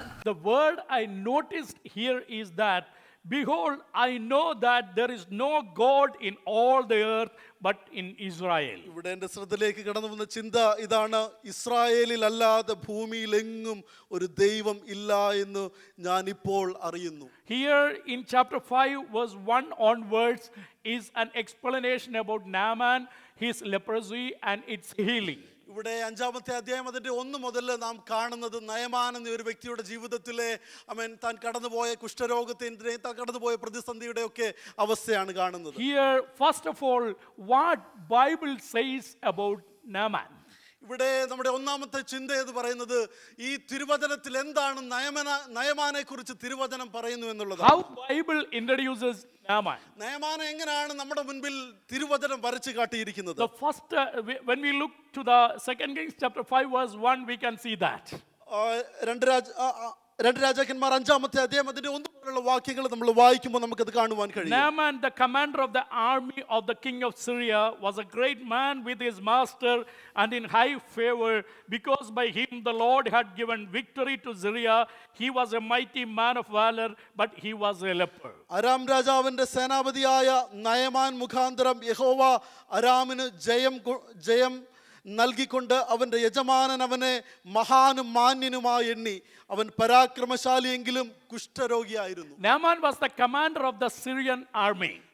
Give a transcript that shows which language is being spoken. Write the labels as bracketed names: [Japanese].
[English] The word I noticed here is that, behold, I know that there is no God in all the earth but in Israel. [Malayalam] ഇവിടെ എൻ്റെ ശ്രദ്ധയിലേക്ക് കടന്നു വന്ന ചിന്ത ഇതാണ്: ഇസ്രായേലിൽ അല്ലാതെ ഭൂമിയിലെങ്ങും ഒരു ദൈവം ഇല്ല എന്ന് ഞാൻ ഇപ്പോൾ അറിയുന്നു. [English] Here in chapter 5 verse 1 onwards is an explanation about Naaman, his leprosy and its healing. [Malayalam] ഇവിടെ 5-ാമത്തെ അധ്യായം അതിന്റെ 1 മുതൽ നാം കാണുന്നത് നയമാൻ എന്ന ഒരു വ്യക്തിയുടെ ജീവിതത്തിലെ താൻ കടന്നുപോയ കുഷ്ഠരോഗത്തിന്റെ താൻ കടന്നുപോയ പ്രതിസന്ധിയുടെ ഒക്കെ അവസ്ഥയാണ് കാണുന്നത്. [English] Here first of all, what Bible says about Naaman. [Malayalam] ഇവിടെ നമ്മുടെ ഒന്നാമത്തെ ചിന്ത എന്ന് പറയുന്നത് ഈ തിരുവചനത്തിൽ എന്താണ് നയമാനെ കുറിച്ച് തിരുവചനം പറയുന്നു എന്നുള്ളത്. [English] How Bible introduces Naaman. [Malayalam] നയമാനെ എങ്ങനെയാണ് നമ്മുടെ മുൻപിൽ തിരുവചനം വരച്ചു കാട്ടിയിരിക്കുന്നത്. [English] The first when we look to the 2 Kings chapter 5 verse 1, we can see that. [Malayalam] 2 രാജാക്കന്മാർ 5-ാമത്തെ അധ്യായം അതിന്റെ 1 മുതലുള്ള വാക്യങ്ങൾ നമ്മൾ വായിക്കുമ്പോൾ നമുക്കത് കാണുവാൻ കഴിയും. [English] Naaman, the commander of the army of the king of Syria, was a great man with his master and in high favor, because by him the Lord had given victory to Syria. He was a mighty man of valor, but he was a leper. [Malayalam] Aram രാജാവിന്റെ സേനാപതിയായ നയമാൻ മുഖാന്തരം യഹോവ അരാമിന് ജയം നൽകിക്കൊണ്ട് അവൻ്റെ യജമാനൻ അവനെ മഹാനും മാന്യനുമായി എണ്ണി. അവൻ പരാക്രമശാലിയെങ്കിലും കുഷ്ഠരോഗിയായിരുന്നു. [English] Naaman was the commander of the Syrian army.